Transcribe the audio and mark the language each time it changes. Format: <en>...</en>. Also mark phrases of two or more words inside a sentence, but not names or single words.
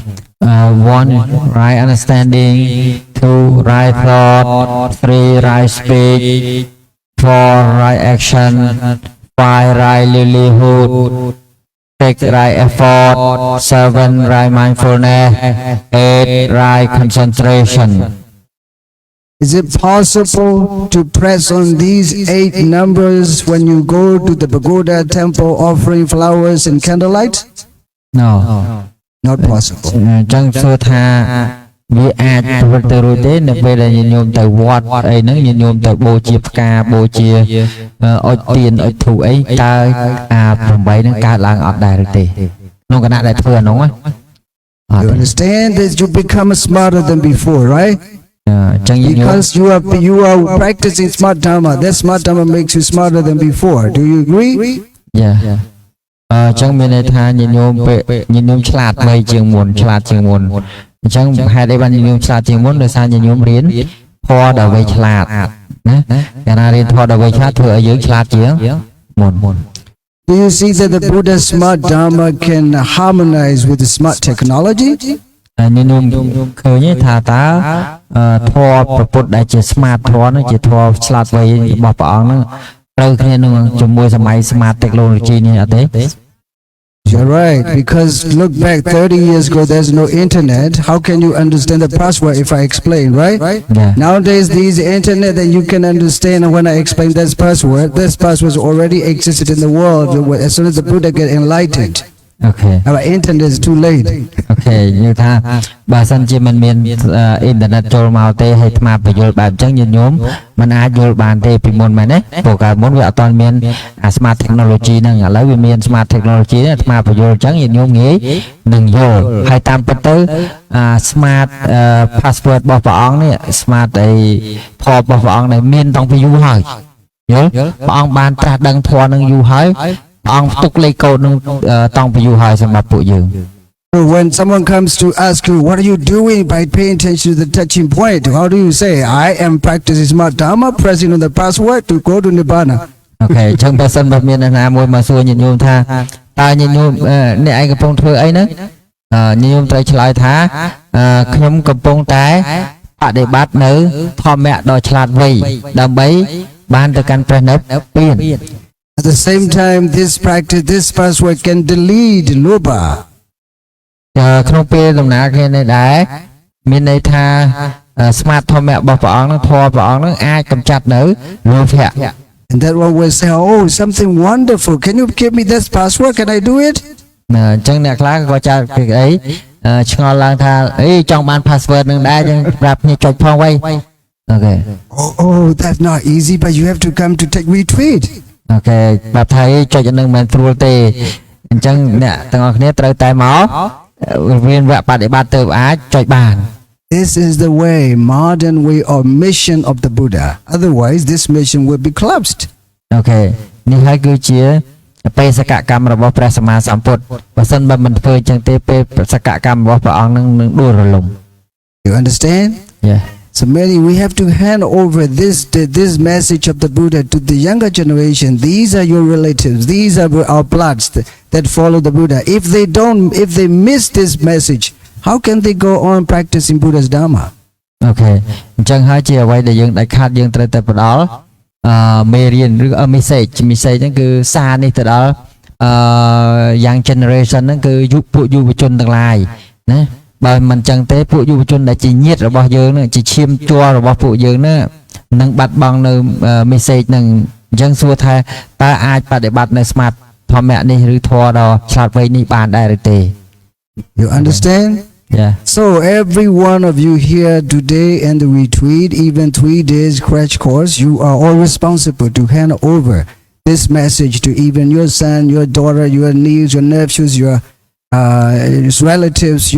<en>1 right understanding, 2 right thought, 3 right speech, 4 right action, 5 right livelihood, 6 right effort, 7 right mindfulness, 8 right concentration. Is it possible to press on these 8 numbers when you go to the pagoda temple offering flowers and candlelight? No Not possible.</en> <km>ចឹងសួរថាវាអាចធ្វើទៅរួចទេនៅពេលដែលញាតិញោមទៅវត្តអីហ្នឹងញាតិញោមទៅបូជាផ្កាបូជាអុជទៀនអុជធូបអីតើអា8ហ្នឹងកើតឡើងអត់ដែរឬទេក្នុងគណៈដែលធ្វើអានោះណា</km> <en>You understand that you become smarter than before, right?</en> <km>ចឹងញាតិញោម</km> <en>Because you are practicing smart dharma. That smart dharma makes you smarter than before. Do you agree?</en> <km>Yeah ចឹងមានន័យថាញាតិញោមញាតិញោមឆ្លាតវៃជាងមុនឆ្លាតជាងមុនអញ្ចឹងហេតុអីបានញាតិញោមឆ្លាតជាងមុនដោយសារញាតិញោមរៀនធម៌ដល់វៃឆ្លាតណាកាលណារៀនធម៌ដល់វៃឆ្លាតធ្វើឲ្យយើងឆ្លាតជាងមុន</km> <en>Do you see that the Buddha's smart dharma can harmonize with the smart technology?</en> <km>ញាតិញោមឃើញថាតើធម៌ប្រពុតដែលជា smart ធម៌នោះជាធម៌ឆ្លាតវៃរបស់ព្រះអង្គហ្នឹងត្រូវគ្នានឹងជាមួយសម័យ</km> <en>smart technology</en> <km>នេះអត់ទេ</km> <en>You're right, because look back 30 years ago, there's no internet. How can you understand the password if I explain, right? Yeah. Nowadays, there's internet and you can understand when I explain this password already existed in the world as soon as the Buddha get enlightened. Okay. Our internet is too late.</en> <km>Okay និយាយថាបើសិនជាមិនមានអ៊ីនធឺណិតចូលមកទេហើយអាត្មាបញ្យល់បែបអញ្ចឹងញាតិញោមមិនអាចយល់បានទេពីមុនមែនទេព្រោះកាលមុនវាអត់ទាន់មានអា</km> <en>smart technology</en> <km>ហ្នឹងឥឡូវវាមាន</km> <en>smart technology</en> <km>អាត្មាបញ្យល់អញ្ចឹងញាតិញោមងាយនឹងយល់ហើយតាមពិតទៅ</km> <en>smart password</en> <km>របស់ព្រះអង្គនេះ smart អីធម៌របស់ព្រះអង្គនេះមានតាំងពីយូរហើយយល់ព្រះអង្គបានត្រាស់ដឹងធម៌នឹងយូរហើយអង្គទុកលេខកូដនឹងតាំងពីយូរហើយសម្រាប់ពួកយើង</km> <en>When someone comes to ask you, what are you doing by paying attention to the touching point? How do you say, I am practicing smart dharma, pressing on the password to go to Nibbana.</en> <km>Okay, អញ្ចឹងបើសិនបើមានអ្នកណាមួយមកសួរញាតិញោមថាតើញាតិញោមអ្នកឯងកំពុងធ្វើអីហ្នឹងញាតិញោមត្រូវឆ្លើយថាខ្ញុំកំពុងតែបដិបត្តិនៅធម្មៈដ៏ឆ្លាតវៃដើម្បីបានទៅកាន់ព្រះនិព្វាន</km> <en>At the same time, this password can delete lobha.</en> <km>ក្នុងពេលដំណើរគ្នានេះដែរមានន័យថា smart ធម្មៈរបស់ព្រះអង្គនឹងធម៌ព្រះអង្គនឹងអាចកម្ចាត់នៅលោភៈ</km> <en>And that one will say, oh, something wonderful. Can you give me this password? Can I do it?</en> <km>អញ្ចឹងអ្នកខ្លះក៏ចាត់ពីអីឆ្ងល់ឡើងថាអីចង់បាន password នឹងដែរចឹងប្រាប់គ្នាចុចផងវៃ Okay.</km> <en>Oh, that's not easy, but you have to come to take retreat.</en> <km>Okay ប្រាប់ថាចុចនឹងមិនស្រួលទេអញ្ចឹងអ្នកទាំងអស់គ្នាត្រូវតែមករៀនវគ្គបដិបត្តិទៅអាចចុចបាន</km> <en>This is the way, modern way or mission of the Buddha. Otherwise, this mission will be collapsed.</en> <km>Okay នេះហើយគឺជាបេសកកម្មរបស់ព្រះសម្មាសម្ពុទ្ធបើសិនបើមិនធ្វើអញ្ចឹងទេពេលបេសកកម្មរបស់ព្រះអង្គនឹងដួលរលំ</km> <en>You understand? Yeah. So many, we have to hand over this message of the Buddha to the younger generation. These are your relatives. These are our bloods that follow the Buddha. If they miss this message, how can they go on practicing Buddha's Dharma?</en> <km>Okay អញ្ចឹងហើយជាអ្វីដែលយើងដាច់ខាតយើងត្រូវតែផ្ដល់មេរៀនឬ message ហ្នឹងគឺសារនេះទៅដល់</km> <en>young generation</en> <km>ហ្នឹងគឺពួកយុវជនទាំងឡាយណាបើមិនចឹងទេពួកយុវជនដែលជាញាតិរបស់យើងនឹងជាឈាមជ័ររបស់ពួកយើងនឹងបាត់បង់នៅ message ហ្នឹងអញ្ចឹងសួរថាតើអាចបដិបត្តិនៅ smart ធម្មៈនេះឬធម៌ដ៏ឆ្លាតវៃនេះបានដែរឬទេ</km> <en>You understand? Yeah. So every one of you here today and the retreat, even 3 days crash course, you are all responsible to hand over this message to even your son, your daughter, your niece, your nephews, your relatives.</en>